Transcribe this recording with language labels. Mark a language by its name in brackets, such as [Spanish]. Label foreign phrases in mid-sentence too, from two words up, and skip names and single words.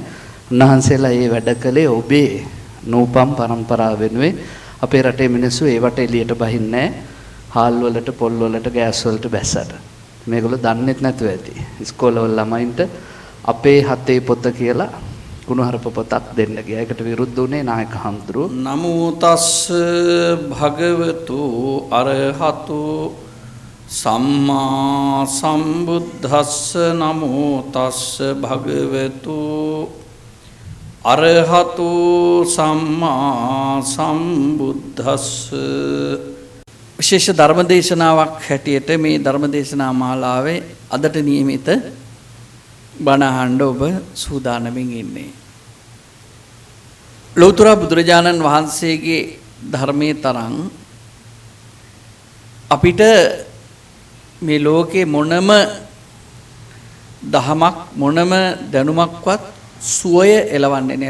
[Sinhala] උන්වහන්සේලා මේ වැඩ කළේ ඔබේ නූපන් පරම්පරාව වෙනුවෙන්. අපේ රටේ මිනිස්සු ඒවට එළියට බහින්නේ හාල් වලට පොල් වලට ගෑස් වලට බැස්සට. මේගොල්ලෝ දන්නේත් නැතුව ඇති. ඉස්කෝලවල ළමයින්ට අපේ හතේ පොත කියලා කුණුහරුප පොතක් දෙන්න ගියා. ඒකට විරුද්ධ වුණේ නායක හඳුරු. [Pali] නමෝ තස්ස භගවතු අරහතු සම්මා සම්බුද්දස්ස නමෝ තස්ස භගවතු අරහතු සම්මා සම්බුද්දස්ස. [Sinhala] විශේෂ ධර්මදේශනාවක් හැටියට මේ ධර්මදේශනා මාලාවේ අදට නියමිත බණ අහන්න ඔබ සූදානමින් ඉන්නේ. ලෞතර බුදුරජාණන් වහන්සේගේ ධර්මයේ තරම් අපිට මේ ලෝකේ මොනම දහමක් මොනම දැනුමක්වත් සුවය එලවන්නේ නැහැ.